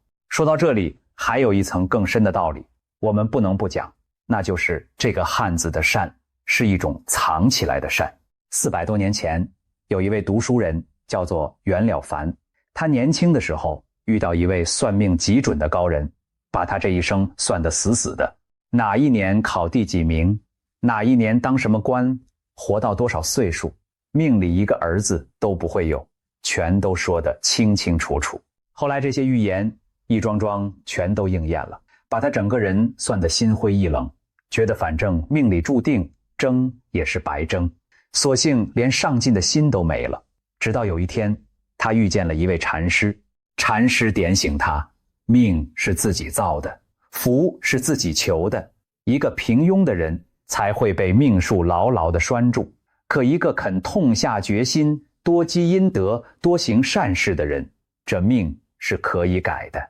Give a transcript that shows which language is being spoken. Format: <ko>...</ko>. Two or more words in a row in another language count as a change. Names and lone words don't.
<zh>說到這裡，還有一層更深的道理，我們不能不講，那就是這個漢子的善，是一種藏起來的善。400多年前，有一位讀書人叫做袁了凡，他年輕的時候遇到一位算命極準的高人，把他這一生算得死死的，哪一年考第幾名，哪一年當什麼官，活到多少歲數，命裡一個兒子都不會有，全都說得清清楚楚。後來這些預言一樁樁全都應驗了，把他整個人算得心灰意冷，覺得反正命裡注定爭也是白爭，索性連上進的心都沒了。直到有一天，他遇見了一位禪師，禪師點醒他，命是自己造的，福是自己求的，一個平庸的人才會被命數牢牢地拴住，可一個肯痛下決心，多積陰德，多行善事的人，這命是可以改的。</zh>